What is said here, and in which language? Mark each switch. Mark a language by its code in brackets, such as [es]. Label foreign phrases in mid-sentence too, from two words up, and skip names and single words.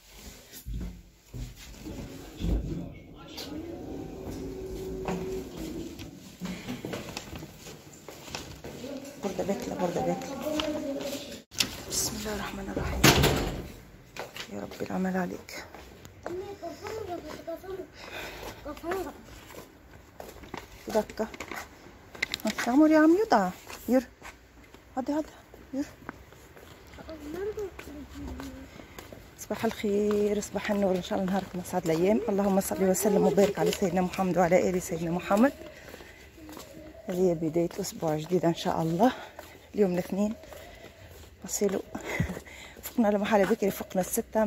[ar] بردة بكلة. بسم الله الرحمن الرحيم. يا رب العمل عليك. دكة. [tr] Yağmur yağmıyor da. Yürü. Hadi yürü. [ar] صباح الخير، صباح النور، ان شاء الله نهاركم اسعد الايام. اللهم صل وسلم وبارك على سيدنا محمد وعلى ال سيدنا محمد. هذه بداية اسبوع جديد ان شاء الله. اليوم الاثنين نصيلوا فقنا لمحل بكري، فقنا الستة.